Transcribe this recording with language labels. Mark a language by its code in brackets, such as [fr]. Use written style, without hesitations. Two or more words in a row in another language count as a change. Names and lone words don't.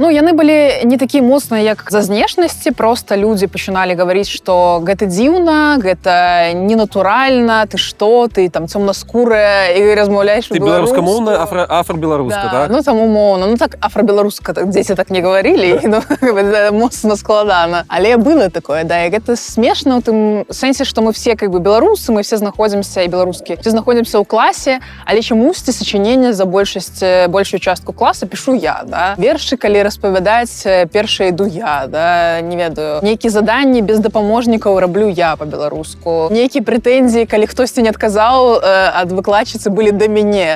[be] Ну, яны былі не такія моцныя, як за знешнасці, проста людзі пачыналі гаварыць, што гэта дзіўна, гэта ненатуральна, ты што, ты там цёмнаскурая і размаўляеш Ты беларускамоўная, афрабеларуска, да, так? Ну, там умоўна. Ну, так, афрабеларуска, так, дзеці так не гаварылі, ну, моцна складана. Але было такое, да, і гэта смешна ў тым сэнсе, што мы [ru] все как бы [be] беларусы, мы все знаходзімся, і беларускі, все знаходзімся ў класе, але чамусьці сачыненне за большую частку класа пішу я, да. Вершы, калі распавядаць, першае іду я, да, не ведаю. Нейкія заданні без дапаможнікаў раблю я па-беларуску. Нейкія прэтэнзіі, калі хтосьці не адказаў, ад выкладчыцы былі да мяне.